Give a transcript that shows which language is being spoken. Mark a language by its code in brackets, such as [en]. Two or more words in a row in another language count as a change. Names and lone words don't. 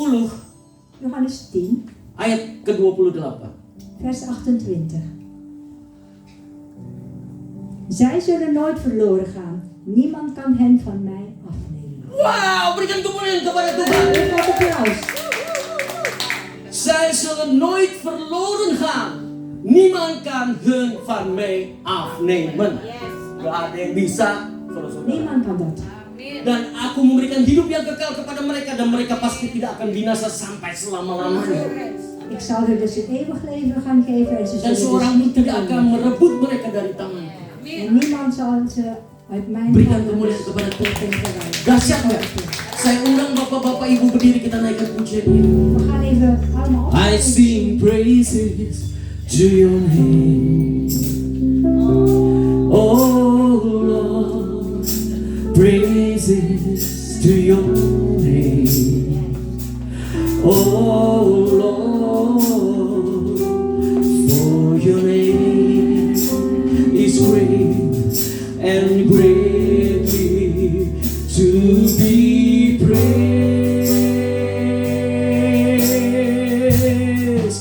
[id] 10 [nl] Johannes 10, [id] ayat ke-28. [nl] vers 28. Zij zullen nooit verloren gaan. Niemand kan hen van mij afnemen. [id] Wow, berikan kemuliaan kepada Tuhan. [nl] Geef wat applaus. Zij zullen nooit verloren gaan. Niemand kan hun van mij afnemen. [id] Gak ada yang bisa, saudara-saudara. [nl] Niemand kan dat. [id] Amin. Dan aku memberikan hidup yang kekal kepada mereka dan mereka pasti tidak akan binasa sampai selama-lamanya. [nl] Ik zal er dus een eeuwig leven gaan geven en ze [id] Dan [nl] zullen [id] seorang [nl] dus [id] pun [nl] niet [id] tidak akan [nl] verloren. [id] merebut mereka dari tanganku. [nl] En niemand zal ze uit mijn [id] Berikan [nl] handen [id] kemuliaan kepada Tuhan. [nl] verwijderen. [id] Dahsyat nggak? Saya undang bapak-bapak ibu berdiri, kita naikkan pujian ini. [nl] We gaan even allemaal op. [en] I sing praises to your name, oh Lord, praises to your name, oh Lord, for your name is great and greatly to be praised.